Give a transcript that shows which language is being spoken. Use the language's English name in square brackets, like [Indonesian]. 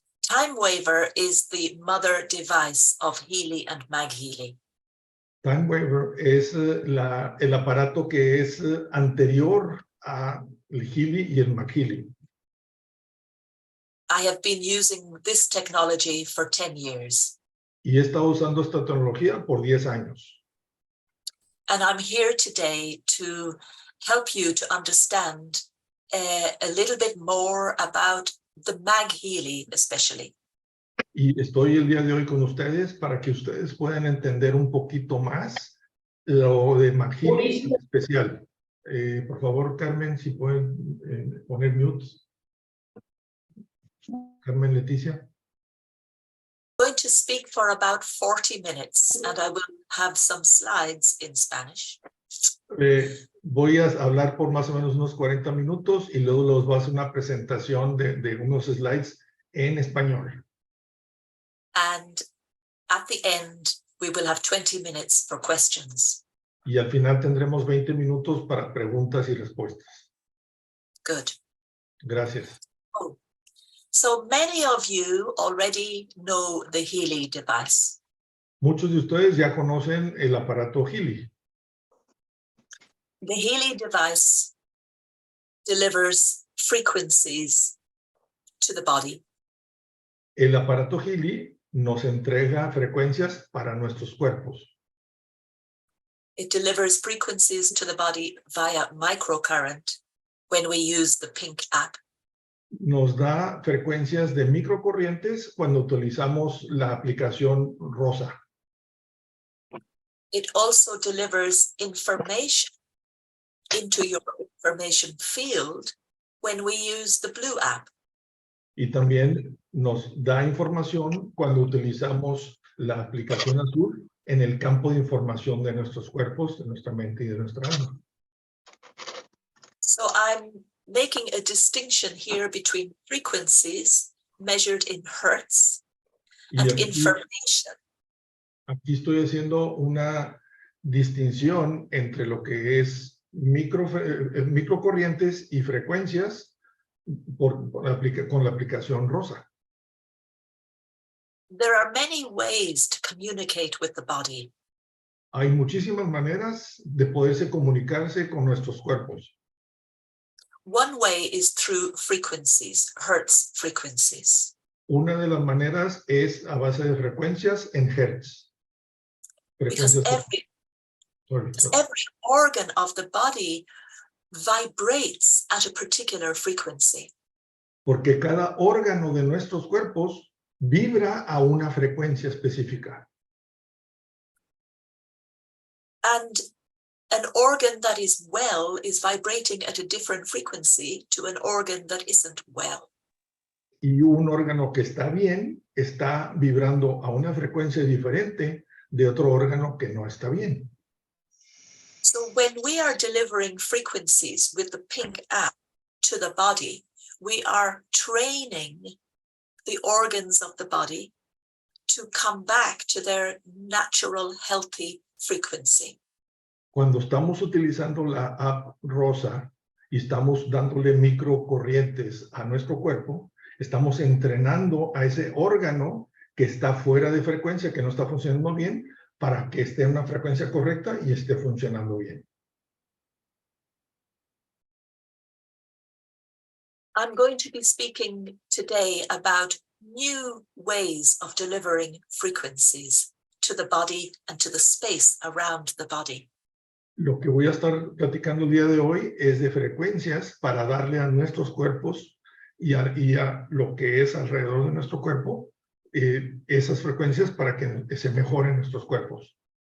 [English] TimeWaver is the mother device of Healy and MagHealy. [Spanish] TimeWaver es el aparato que es anterior a el Healy y el MagHealy. [English] I have been using this technology for 10 years. [Spanish] Y he estado usando esta tecnología por 10 años. [English] And I'm here today to help you to understand a little bit more about the MagHealy especially. [Spanish] Y estoy el día de hoy con ustedes para que ustedes puedan entender un poquito más lo de MagHealy en especial. Por favor, Carmen, si pueden poner mute. Carmen Leticia. [English] I'm going to speak for about 40 minutes and I will have some slides in Spanish. [Spanish] Voy a hablar por más o menos unos 40 minutos y luego les voy a hacer una presentación de unos slides en español. [English] And at the end, we will have 20 minutes for questions. [Spanish] Y al final tendremos 20 minutos para preguntas y respuestas. [English] Good. [Spanish] Gracias. Oh. [English] So many of you already know the Healy device. [Spanish] Muchos de ustedes ya conocen el aparato Healy. [English] The Healy device delivers frequencies to the body. [Spanish] El aparato Healy nos entrega frecuencias para nuestros cuerpos. [English] It delivers frequencies to the body via microcurrent when we use the pink app. [Spanish] Nos da frecuencias de microcorrientes cuando utilizamos la aplicación rosa. [English] It also delivers information into your information field when we use the blue app. [Spanish] Y también nos da información cuando utilizamos la aplicación azul en el campo de información de nuestros cuerpos, de nuestra mente y de nuestra alma. [English] So I'm making a distinction here between frequencies measured in hertz and information. [Spanish] Aquí estoy haciendo una distinción entre lo que es microcorrientes y frecuencias con la aplicación rosa. [English] There are many ways to communicate with the body. [Spanish] Hay muchísimas maneras de poderse comunicarse con nuestros cuerpos. [English] One way is through frequencies, hertz frequencies. [Spanish] Una de las maneras es a base de frecuencias en hertz. [English] Because every organ of the body vibrates at a particular frequency. [Spanish] Porque cada órgano de nuestros cuerpos vibra a una frecuencia específica. [English] And an organ that is well is vibrating at a different frequency to an organ that isn't well. [Spanish] Y un órgano que está bien está vibrando a una frecuencia diferente de otro órgano que no está bien. [English] So when we are delivering frequencies with the pink app to the body, we are training the organs of the body to come back to their natural healthy frequency. [Spanish] Cuando estamos utilizando la app rosa y estamos dándole microcorrientes a nuestro cuerpo, estamos entrenando a ese órgano que está fuera de frecuencia, que no está funcionando bien, para que esté en una frecuencia correcta y esté funcionando bien. [English] I'm going to be speaking today about new ways of delivering frequencies to the body and to the space around the body. [Spanish] Lo que voy a estar platicando el día de hoy es de frecuencias para darle a nuestros cuerpos y a lo que es alrededor de nuestro cuerpo, esas frecuencias para que se mejoren nuestros cuerpos.